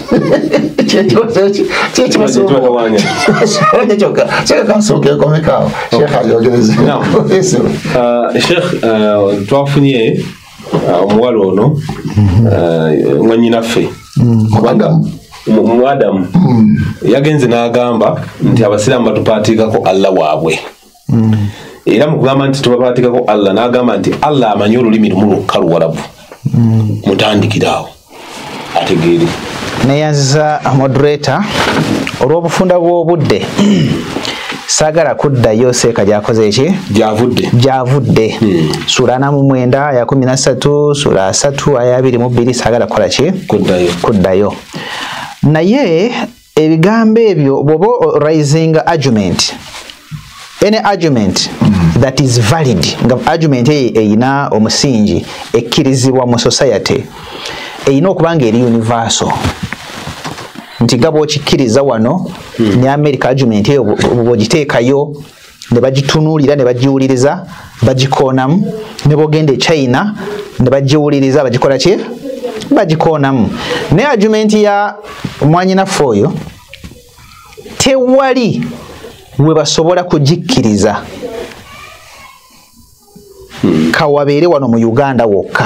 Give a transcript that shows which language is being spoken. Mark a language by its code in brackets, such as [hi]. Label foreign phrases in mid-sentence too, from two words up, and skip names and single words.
[lg] Sheikh twafunye omuwala ono mwannyinaffe mu Adamu yagenze n'agamba nti abasiraamu batupaatikako Allah waabwe era mu kugamba nti tubabatikako Allah n'agamba nti Allah amanyi olulimi lumu lwokka Luwarabu mutandikiraawo ategeere neyanziza moderator olw'obufunda bw'obudde sagala kuddayo seeka gyakoze eki gyavudde sura 49 ya 13 sura 3 aya 22 sagala kukola ki kuddayo naye ebigambo ebyo bwoba [en] raising argument any argument that is valid [lg] nga argument eyina omusingi ekkirizibwa mu society eyina okubanga eri universal nti nga bw'okikkiriza wano ne America argument eyo bw'ogiteekayo ne bagitunuulira ne bagiwuliriza bagikoonamu ne bw'ogenda e China ne bagiwuliriza bagikola ki bagikoonamu naye argument ya mwanyinaffe oyo tewali we basobola kugikkiriza kawabeere wano mu Uganda wokka